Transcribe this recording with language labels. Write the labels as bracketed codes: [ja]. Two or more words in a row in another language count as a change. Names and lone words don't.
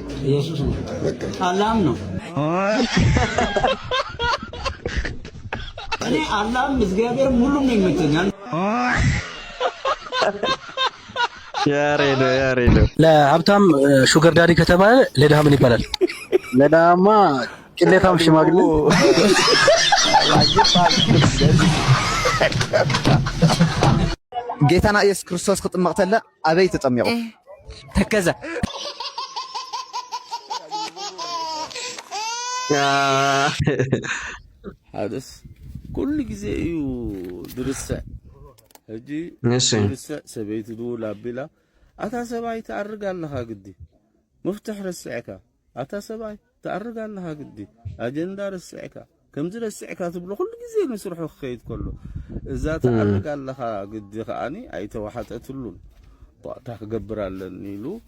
[am] ኢየሱስ ነው። አላም ነው። እኔ አላም እግዚአብሔር ሁሉም ነው ይመቸኛል። ያሬዶ ለሀብታም [en] sugar daddy [am] ከተባለ ለድሃ ምን ይባላል? ለድሃማ ቅሌታም ሽማግሌ። [ti] ጌታና ኢየሱስ ክርስቶስ ክጥምቕ ተለ አበይ ተጠሚቑ? ተከዘ ሓደስ ኩሉ ግዜ እዩ ድርሰዕ ሕጂ ድርሰዕ ሰበይቲ ድውል ኣቢላ ኣታ ሰብኣይ ተኣርግ ኣለኻ ግዲ መፍትሕ ረስዕካ ኣታ ሰብኣይ ተኣርግ ኣለኻ ግዲ ኣጀንዳ ረስዕካ ከምዚ ረስዕካ ትብሎ ኩሉ ግዜ ንስርሑ ክኸይድ ከሎ እዛ ተኣርግ ኣለኻ ግዲ ከዓኒ ኣይተዋሓጠትሉን እታ ክገብር ኣለኒ ኢሉ